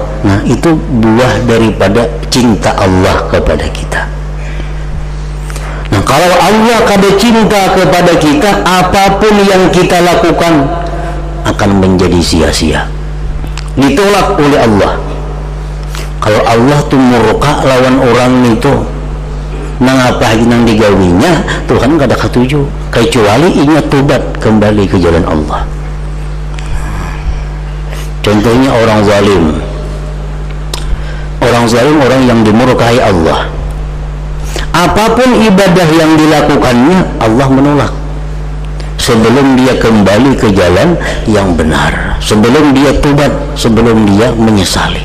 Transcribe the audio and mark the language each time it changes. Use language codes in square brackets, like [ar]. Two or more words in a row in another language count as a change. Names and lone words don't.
[id] Nah, itu buah daripada cinta Allah kepada kita. Nah, kalau Allah kada cinta kepada kita, apapun yang kita lakukan akan menjadi sia-sia, ditolak oleh Allah. [bjn] Kalau Allah tuh murka lawan orang itu, nang apa nang digawinya, Tuhan kada ketuju, kecuali inya tobat kembali ke jalan Allah. [id] Contohnya orang zalim. Orang zalim orang yang dimurkai Allah. Apapun ibadah yang dilakukannya, Allah menolak sebelum dia kembali ke jalan yang benar, sebelum dia tobat, sebelum dia menyesali.